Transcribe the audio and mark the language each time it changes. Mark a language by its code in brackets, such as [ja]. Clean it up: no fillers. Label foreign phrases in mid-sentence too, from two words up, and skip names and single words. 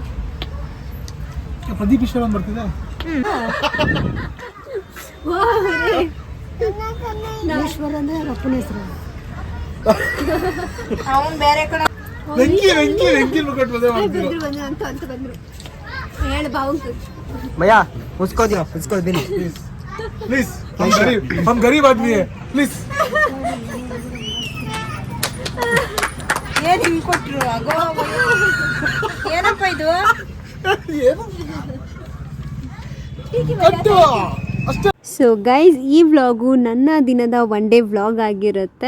[kn] ಪ್ರದೀಪ್ ಈಶ್ವರ ಅಂತ ಬರ್ತಿದೆ. ಈಶ್ವರ ಅಂದ್ರೆ ಅಪ್ಪನ ಹೆಸರು. ಅವನ್ ಬೇರೆ ಕಡೆ ಅಂತ ಬಂದ್ರು. ಹೇಳು ಬಾವು [hi] भैया उसको दियो, उसको दिनी प्लीज. हम गरीब आदमी है प्लीज. [kn] ಏನ್ ಹಿಂಗ್ ಕೊಟ್ರು? ಏನಪ್ಪ ಇದು? [en] so guys, [kn] ಈ ವ್ಲಾಗು ನನ್ನ ದಿನದ [en] 1 day vlog [kn] ಆಗಿರುತ್ತೆ.